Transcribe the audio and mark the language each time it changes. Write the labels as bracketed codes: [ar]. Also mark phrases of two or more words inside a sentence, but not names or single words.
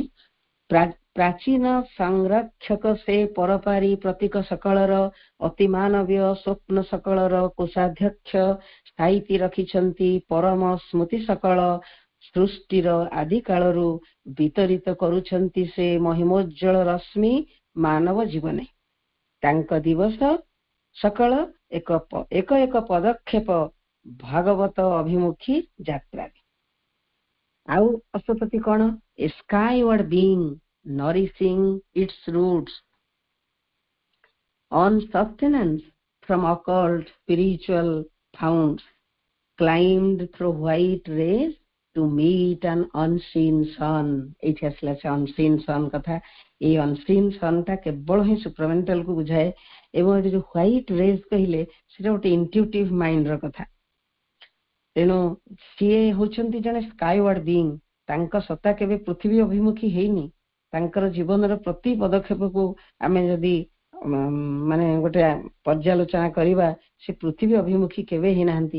[or] ପ୍ରାଚୀନ ସଂରକ୍ଷକ ସେ ପରପାରି ପ୍ରତୀକ ସକଳର, ଅତି ମାନବୀୟ ସ୍ୱପ୍ନ ସକଳର କୋଷାଧ୍ୟକ୍ଷ, ସାଇତି ରଖିଛନ୍ତି ପରମ ସ୍ମୃତି ସକଳ, ସୃଷ୍ଟିର ଆଦି କାଳରୁ ବିତରିତ କରୁଛନ୍ତି ସେ ମହିମୋଜ୍ଜଳ ରଶ୍ମି ମାନବ ଜୀବନେ। ତାଙ୍କ ଦିବସ ସକଳ ଏକ ଏକ ପଦକ୍ଷେପ ଭାଗବତ ଅଭିମୁଖୀ ଯାତ୍ରାରେ। ଆଉ ଅଶ୍ୱପତି କଣ? [en] a skyward being nourishing its roots on sustenance from occult spiritual founts, climbed through white rays to meet an unseen sun. [or] ଏଇଠି ଆସିଲା ସେ [en] unseen sun [or] କଥା। ଏଇ [en] unseen sun [or] ଟା କେବଳ ହିଁ ସୁପ୍ରମେଣ୍ଟାଲ କୁ ବୁଝାଏ। ଏବଂ ଏଠି ଯୋଉ [en] white rays [or] କହିଲେ ସେଟା ଗୋଟେ [en] intuitive mind [or] କଥା। ତେଣୁ ସିଏ ହଉଛନ୍ତି ଜଣେ [en] skyward being. [or] ତାଙ୍କ ସତ୍ତା କେବେ ପୃଥିବୀ ଅଭିମୁଖୀ ହେଇନି। ତାଙ୍କର ଜୀବନର ପ୍ରତି ପଦକ୍ଷେପକୁ ଆମେ ଯଦି ମାନେ ଗୋଟେ ପର୍ଯ୍ୟାଲୋଚନା କରିବା, ସେ ପୃଥିବୀ ଅଭିମୁଖୀ କେବେ ହେଇନାହାନ୍ତି।